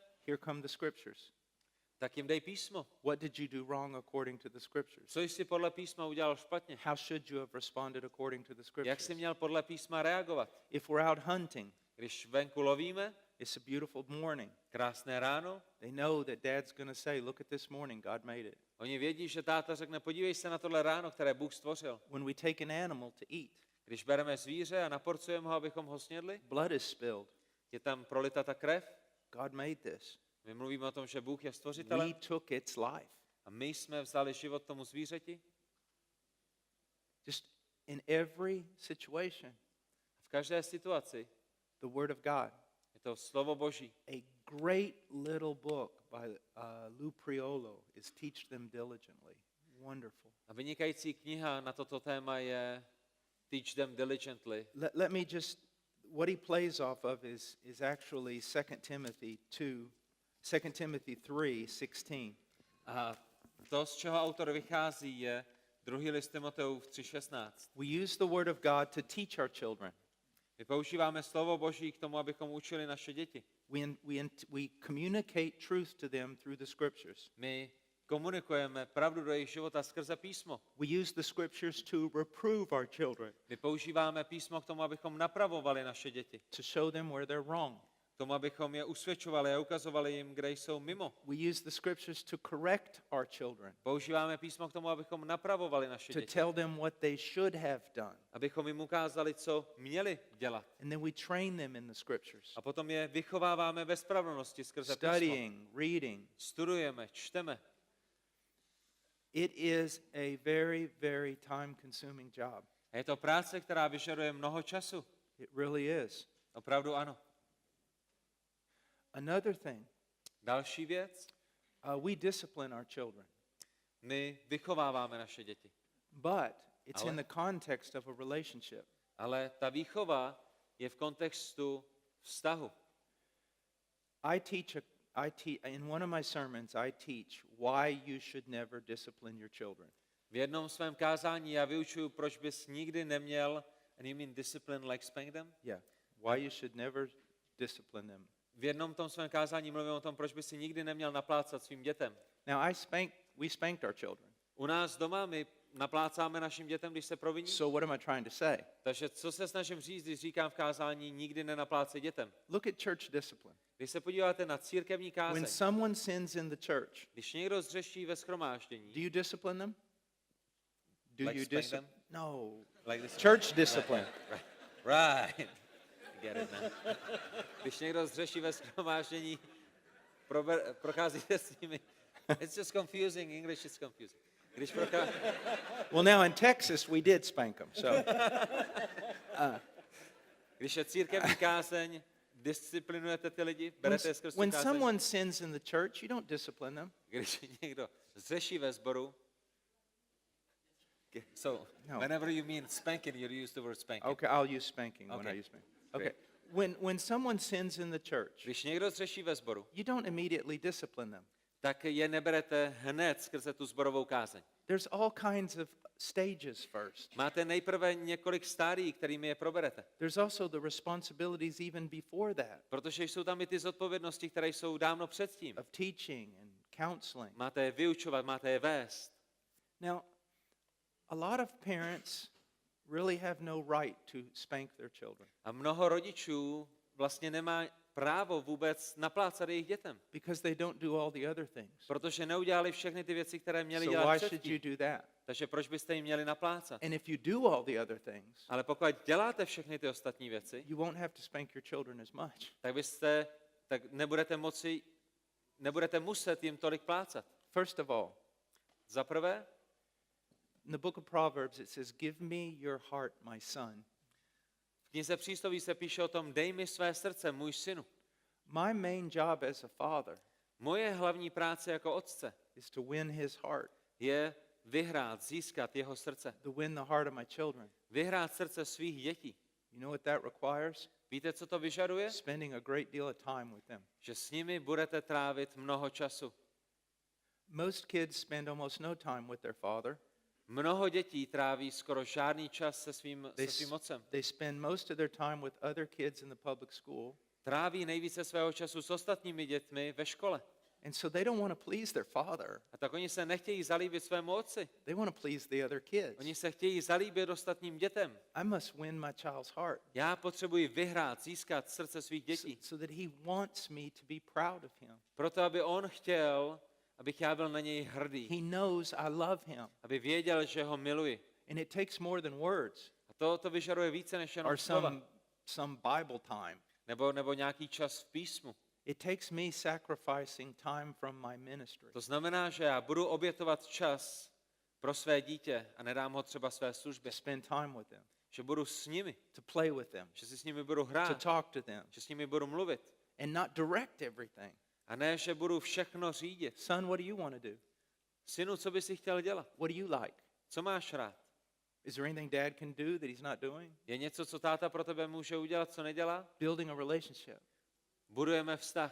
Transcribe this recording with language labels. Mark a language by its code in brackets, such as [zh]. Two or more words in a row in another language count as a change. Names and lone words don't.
[en] here come the scriptures. [cs] tak jim dej písmo. [en] What did you do wrong according to the scriptures? [cs] Co jsi podle písma udělal špatně? [en] How should you have responded according to the [cs] Jak [en] scriptures? [cs] jsi měl podle písma reagovat? [en] If we're out hunting, [cs] Když venku lovíme, [en] it's a beautiful morning. [cs] krásné ráno, [en] They know that dad's going to say, look at this morning, God made it. [cs] oni vědí, že táta řekne, podívej se na tohle ráno, které Bůh stvořil. [en] When we take an animal to eat, [cs] Když bereme zvíře a naporcujeme ho, abychom ho snědli, [en] blood is spilled. [cs] je tam prolita ta krev. [en] God made this. [cs] My mluvíme o tom, že Bůh je [en] We [cs] stvořitelem [en] took its life. [cs] a my jsme vzali život tomu zvířeti. [en] Just in every situation, [cs] V každé situaci [en] the Word of God. [cs] je to slovo Boží. [en] A great little book by Lou Priolo is Teach Them Diligently. Wonderful. [cs] A vynikající kniha na toto téma je Teach Them Diligently. [en] Let me just, what he plays off of is actually 2 Timothy 3:16. [cs] A to, z čeho autor vychází, je 2. list Timoteův 3:16. [en] We use the Word of God to teach our children. [cs] My používáme slovo Boží k tomu, abychom učili naše děti. [en] We communicate truth to them through the Scriptures. [cs] My komunikujeme pravdu do jejich života skrze písmo. [en] We use the Scriptures to reprove our children, [cs] My používáme písmo k tomu, abychom napravovali naše děti. [en] to show them where they're wrong. [cs] K tomu, abychom je usvědčovali a ukazovali jim, kde jsou mimo. [en] We use the Scriptures to correct our children, [cs] Používáme písmo k tomu, abychom napravovali naše [en] to [cs] děti. [en] tell them what they should have done. [cs] Abychom jim ukázali, co měli dělat. [en] And then we train them in the Scriptures. [cs] A potom je vychováváme ve spravedlnosti skrze písmo. [en] Studying, reading. [cs] Studujeme, čteme. [en] It is a very, very time-consuming job. [cs] A je to práce, která vyžaduje mnoho času. [en] It really is. [cs] Opravdu ano. [en] Another thing, [cs] Další věc, [en] we discipline our children, [cs] my vychováváme naše děti. [en] but it's [cs] Ale- [en] in the context of a relationship. [cs] Ale ta výchova je v kontextu vztahu. [en] In one of my sermons, I teach why you should never discipline your children. [cs] V jednom svém kázání já vyučuju, proč bys nikdy neměl, [en] and you mean discipline like spank them? Yeah, why you should never discipline them. [cs] V jednom tom svém kázání mluvím o tom, proč by si nikdy neměl naplácat svým dětem. [en] Now, we spanked our children. [cs] U nás doma my naplácáme našim dětem, když se proviní. [en] So what am I trying to say? [cs] Takže co se snažím říct, když říkám v kázání, nikdy nenaplácej dětem? [en] Look at church discipline. [cs] Když se podíváte na církevní kázeň, [en] When someone sins in the church, [cs] když někdo zřeší ve shromáždění, [en] do you discipline them? Do Like you spank discipline? them? No. like this, Church discipline. right. Get it now. [cs] Když někdo zřeší ve shromáždění, procházíte s nimi [en] It's just confusing. English is confusing. Well, now in Texas, we did spank them. So, [cs] Když je církevní kázeň, disciplinujete ty lidi, berete je skrz tu [en] when [cs] kázeň. [en] someone sins in the church, you don't discipline them. [cs] Když někdo zřeší ve sboru, [en] so No. whenever you mean spanking, you use the word spanking. Okay, I'll use spanking when Okay. I use spanking. Okay. When someone sins in the church, [cs] Když někdo zřeší ve sboru, [en] you don't immediately discipline them. [cs] tak je neberete hned skrze tu zborovou kázeň. [en] There's all kinds of stages first. [cs] Máte nejprve několik stádií, kterými je proberete. [en] There's also the responsibilities even before that [cs] Protože jsou tam i ty zodpovědnosti, které jsou dávno předtím. [en] of teaching and counseling. [cs] Máte je vyučovat, máte je vést. [en] Now, a lot of parents really have no right to spank their children [cs] A mnoho rodičů vlastně nemá právo vůbec naplácat jejich dětem, [en] because they don't do all the other things. [cs] protože neudělali všechny ty věci, které měli [en] So [cs] dělat [en] why should you [cs] předtím. [en] do that? [cs] Takže proč byste jim měli naplácat? [en] And if you do all the other things, [cs] Ale pokud děláte všechny ty ostatní věci, [en] you won't have to spank your children as much. [cs] tak nebudete muset jim tolik plácat. [en] First of all, [cs] Za prvé, [en] in the book of Proverbs it says, "Give me your heart, my son." [cs] v knize Přísloví se píše o tom, dej mi své srdce, můj synu. [en] My main job as a father [cs] Moje hlavní práce jako otce [en] is to win his heart, [cs] je vyhrát, získat jeho srdce. [en] to win the heart of my children. [cs] Vyhrát srdce svých dětí. [en] You know what that requires? [cs] Víte, co to vyžaduje? [en] Spending a great deal of time with them. [cs] Že s nimi budete trávit mnoho času. [en] Most kids spend almost no time with their father. [cs] Mnoho dětí tráví skoro žádný čas se svým otcem. [en] They spend most of their time with other kids in the public school. [cs] Tráví nejvíce svého času s ostatními dětmi ve škole. [en] And so they don't want to please their father. [cs] A tak oni se nechtějí zalíbit svému otci. [en] They want to please the other kids. [cs] Oni se chtějí zalíbit ostatním dětem. [en] I must win my child's heart [cs] Já potřebuji vyhrát, získat srdce svých dětí. [en] so that he wants me to be proud of him. [cs] Proto, aby on chtěl, abych já byl na něj hrdý. [en] He knows I love him. [cs] Aby věděl, že ho miluji. [en] And it takes more than words [cs] A to vyžaduje více než jenom [en] or [cs] slova. [en] some Bible time. [cs] Nebo nějaký čas v písmu. [en] It takes me sacrificing time from my ministry [cs] To znamená, že já budu obětovat čas pro své dítě a nedám ho třeba své [en] to [cs] službě. [en] spend time with them, [cs] Že budu s nimi, [en] to play with them, [cs] že si s nimi budu [en] to [cs] hrát, [en] talk to them, [cs] že s nimi budu mluvit. [en] and not direct everything. [cs] A ne, že budu všechno řídit. [en] Son, what do you want to do? [cs] Synu, co bys si chtěl dělat? [en] What do you like? [cs] Co máš rád? [en] Is there anything dad can do that he's not doing? [cs] Je něco, co táta pro tebe může udělat, co nedělá? [en] Building a relationship. [cs] Budujeme vztah.